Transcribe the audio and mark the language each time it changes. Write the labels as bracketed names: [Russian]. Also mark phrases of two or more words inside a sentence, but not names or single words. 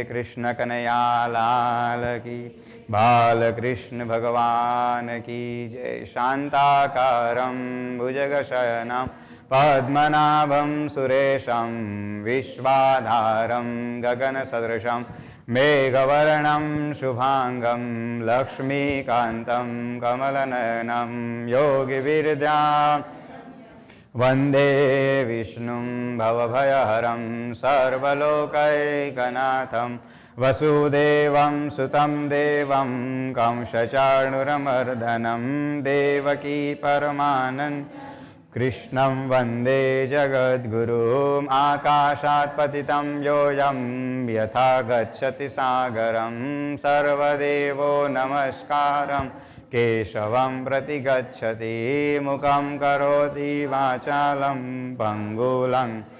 [Hindi] कृष्ण कन्हैया लाल की. बालकृष्ण भगवान की जय. [Sanskrit] शान्ताकारं भुजगशयनं पद्मनाभं सुरेशं विश्वाधारं गगनसदृशं मेघवर्णं शुभांगं लक्ष्मीकान्तं कमलनयनं योगिविरजां वन्दे विष्णुं भवभयहरं सर्वलोकैकनाथं वसुदेवं सुतं देवं कंसचाणूरमर्दनं देवकी परमानन्दं कृष्णं वन्दे जगद्गुरुम् आकाशात् पतितं योऽयं यथा गच्छति सागरं सर्वदेवो नमस्कारं केशवं प्रति गच्छति मुखं करोति वाचालं पङ्गुलं